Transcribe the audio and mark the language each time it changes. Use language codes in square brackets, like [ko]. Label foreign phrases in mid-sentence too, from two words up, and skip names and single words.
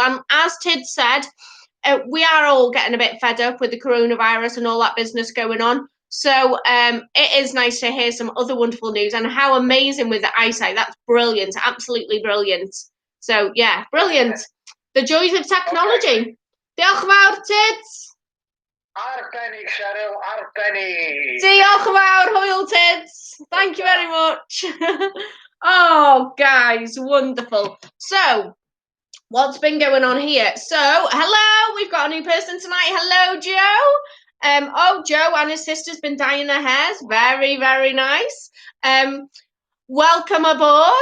[en] And as Tid said, we are all getting a bit fed up with the coronavirus and all that business going on. So it is nice to hear some other wonderful news and how amazing with the eyesight. That's brilliant. Absolutely brilliant. So, yeah, brilliant. The joys of technology. [cy] Okay. Diolch yn fawr, Tids. Arbennig, Cheryl, arbennig. Diolch yn fawr, hwyl, Tids. [en] Thank you very much. Oh, guys, wonderful. So, what's been going on here? So, hello, we've got a new person tonight. Hello, Joe. Joe and his sister's been dyeing their hairs. Very, very nice. Welcome aboard.